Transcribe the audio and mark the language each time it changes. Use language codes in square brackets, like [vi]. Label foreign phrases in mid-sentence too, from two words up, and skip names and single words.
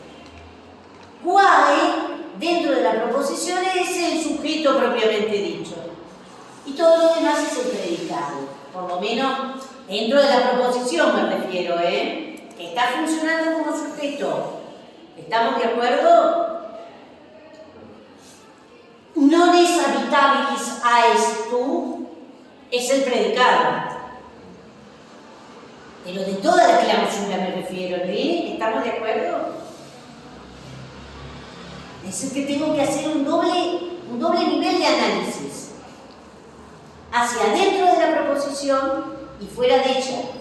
[es] Quae, dentro de la proposición, es el sujeto propiamente dicho. Y todo lo demás es el predicado. Por lo menos dentro de la proposición me refiero, que está funcionando como sujeto. ¿Estamos de acuerdo? [la] Non es habitabilis aestu [es] es el predicado. Pero de toda la clausura me refiero, ¿estamos de acuerdo? Es decir, que tengo que hacer un doble nivel de análisis. Hacia adentro de la proposición y fuera de ella.